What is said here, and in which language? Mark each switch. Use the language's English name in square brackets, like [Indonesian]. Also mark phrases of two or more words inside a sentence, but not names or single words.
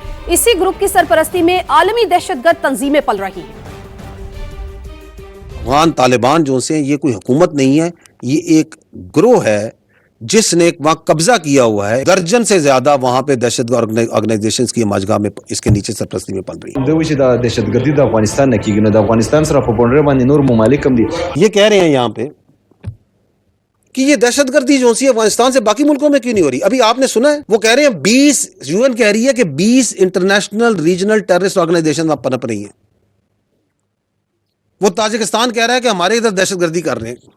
[Urdu] اسی گروپ کی سرپرستی میں عالمی دہشت گرد تنظیمیں پل رہی ہیں. افغان طالبان جو سے یہ کوئی حکومت نہیں ہے, یہ ایک گروہ ہے جس نے وہاں قبضہ کیا ہوا ہے. درجن سے زیادہ وہاں پہ دہشت گرد آرگنائزیشنز کی ماجگاہ میں اس کے نیچے سرپرستی میں پل رہی ہیں. [Pashto] دوی چې د دهشتګردي د افغانستان نه کیږي نو د افغانستان سره په بونډر باندې نور ممالک هم دي. [Urdu] یہ کہہ رہے ہیں یہاں پہ کہ یہ دہشت گردی جو سی افغانستان سے باقی ملکوں میں کیوں نہیں ہو رہی. ابھی آپ نے سنا ہے وہ کہہ رہے ہیں 20 UN کہہ رہی ہے کہ 20 انٹرنیشنل ریجنل ٹیررسٹ آرگنائزیشن وہاں پنپ رہی ہیں. وہ تاجکستان کہہ رہا ہے کہ ہمارے ادھر دہشت گردی کر رہے ہیں.